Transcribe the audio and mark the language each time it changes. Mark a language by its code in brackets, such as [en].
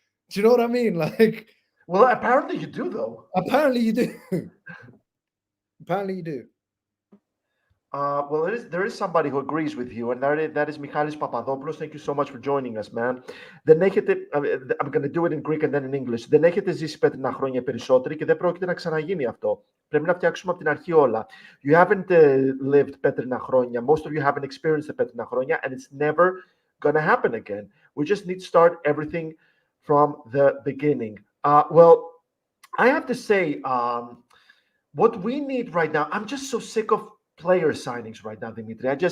[en] Do you know what I mean? Like, well, apparently you do, though. Apparently you do. Apparently you do. Well, there is somebody who agrees with you, and that is Michalis Papadopoulos. Thank you so much for joining us, man. I'm going to do it in Greek and then in English. [el] Δεν έχετε ζήσει πέτρινα χρόνια περισσότεροι και δεν πρόκειται να ξαναγίνει αυτό. Πρέπει να φτιάξουμε από την αρχή όλα. [en] You haven't lived [el] πέτρινα χρόνια. [en] Most of you haven't experienced the πέτρινα χρόνια, and it's never going to happen again. We just need to start everything from the beginning. Well, I have to say, what we need right now, I'm just so sick of player signings right now, Dimitri.